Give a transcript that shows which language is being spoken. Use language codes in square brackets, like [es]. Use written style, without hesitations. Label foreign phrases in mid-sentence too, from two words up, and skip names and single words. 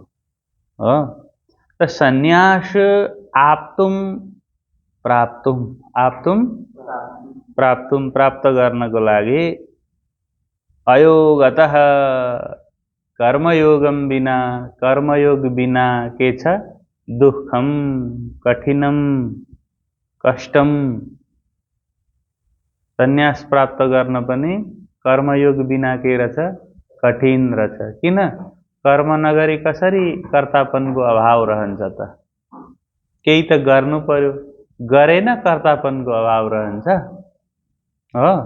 [ne] त [sa] सन्यास आप्तुम प्राप्तुम [ne] प्राप्त गर्नको लागि [sa] अयोगतः कर्मयोगम [ne] बिना, कर्मयोग बिना के छ? [sa] दुःखम, कठिनम, कष्टम। [ne] सन्यास प्राप्त गर्न पनि कर्मयोग बिना के रहेछ? कठिन रहेछ। किन? कर्म नगरी कसरी कर्तापनको अभाव रहन्छ त? केही त गर्नु पर्यो, गरेन कर्तापनको अभाव रहन्छ हो।